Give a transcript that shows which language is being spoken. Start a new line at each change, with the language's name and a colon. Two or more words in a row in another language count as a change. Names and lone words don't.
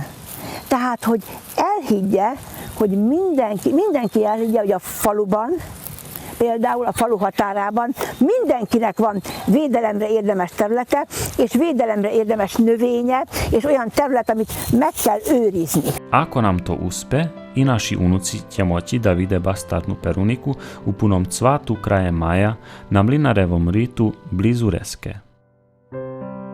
Hungarian: Tehát, hogy elhiggye, hogy mindenki elhiggye, hogy a faluban, például a falu határában mindenkinek van védelemre érdemes területe, és védelemre érdemes növénye, és olyan terület, amit meg kell őrizni.
Serbian: Ako nam to uspe, i naši unuci će moći da vide bastarnu peruniku u punom cvatu krajem maja na Mlinarevom ritu blizu Reske.